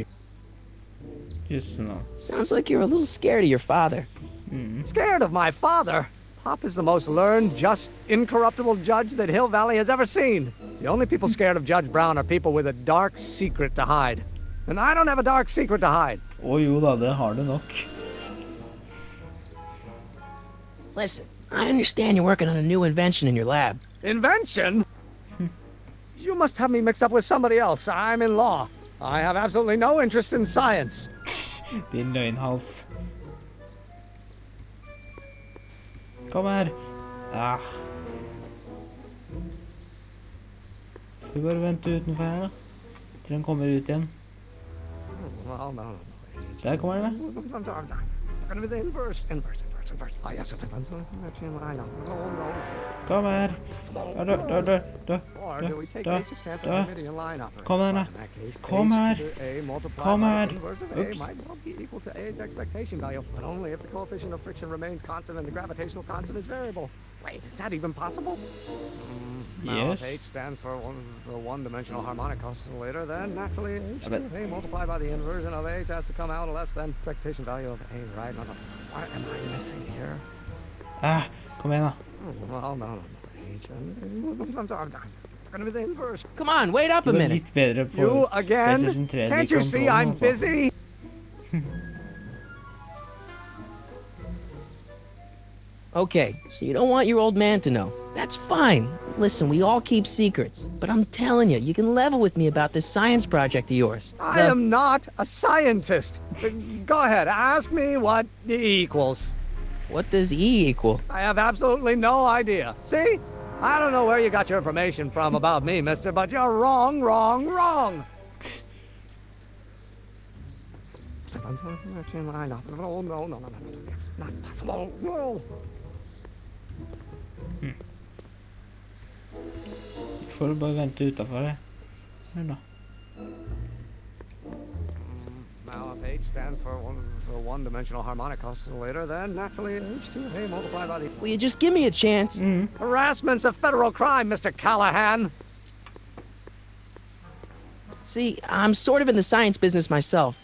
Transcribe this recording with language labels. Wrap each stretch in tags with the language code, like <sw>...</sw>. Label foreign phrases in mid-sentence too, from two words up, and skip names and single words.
<en>Just no. Sounds like you're a little scared of your father. Scared of my father? Pop is the most learned, just, incorruptible judge that Hill Valley has ever seen. The only people scared of Judge Brown are people with a dark secret to hide. And I don't have a dark secret to hide.</en> <no>Å jo da, det har det nok.</no> <en>Listen, I understand you're working on a new invention in your lab. Invention? You must have me mixed up with somebody else. I'm in law. I have absolutely no interest in science.</en> <no>Din løgnhals. Kom her. Ah. Skal vi bare vente utenfor her da? Til han kommer ut igjen.</no> <en>Well, no.</en> <no>Der kommer han da.</no> <en>Gonna be the inverse.</en> <no>Kom her. Kom igjen, da. Kom her. Kom her. Ups.</no> <en>Equal to A's expectation value, but only if the coefficient of friction remains constant and the gravitational constant is variable. Wait, is that even possible? Now, if Yes. H stands for one-dimensional harmonic oscillator, then naturally H A multiplied by the inversion of H has to come out less than expectation value of A, right? No. What am I missing here?</en> <no>Ah, kom igjen, da.</no> <en>Well, no. H and gonna be the inverse. Come on, wait up</en> <no>Du</no> <en>a</en> <no>var</no> <en>minute.</en> <no>litt bedre på</no> <en>You again?</en> <no>PlayStation 3</no> <en>Can't you see I'm busy? Okay, so you don't want your old man to know. That's fine. Listen, we all keep secrets. But I'm telling you, you can level with me about this science project of yours. I am not a scientist. Go ahead, ask me what E equals. What does E equal? I have absolutely no idea. See? I don't know where you got your information from about me, mister, but you're wrong. No, not possible. No.</en> <no>Får du bare vente utenfor det. Hør nå.</no> <en>Now, if H stands for one-dimensional harmonic oscillator, then naturally H2A multiplied by the... Will you just give me a chance? Harassment's a federal crime, Mr. Callahan. See, I'm sort of in the science business myself.</en>